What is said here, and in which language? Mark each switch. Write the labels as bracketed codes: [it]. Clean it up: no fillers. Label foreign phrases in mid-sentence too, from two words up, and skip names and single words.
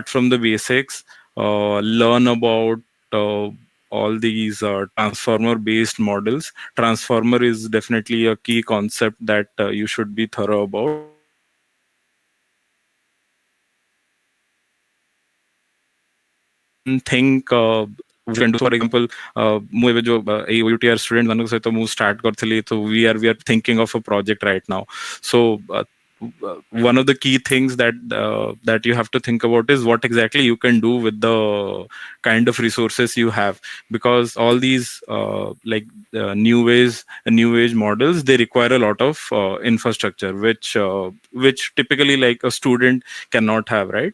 [en] So start from the basics. Learn about all these transformer based models. Transformer is definitely a key concept that you should be thorough about. Think we can do, for example, [or] ମୁଁ ଏବେ ଯୋଉ ଏଇ OUTR student ମାନଙ୍କ ସହିତ ମୁଁ start କରିଥିଲି, [en] so we are thinking of a project right now. So one of the key things that you have to think about is what exactly you can do with the kind of resources you have, because all these new age models, they require a lot of infrastructure, which typically like a student cannot have, right?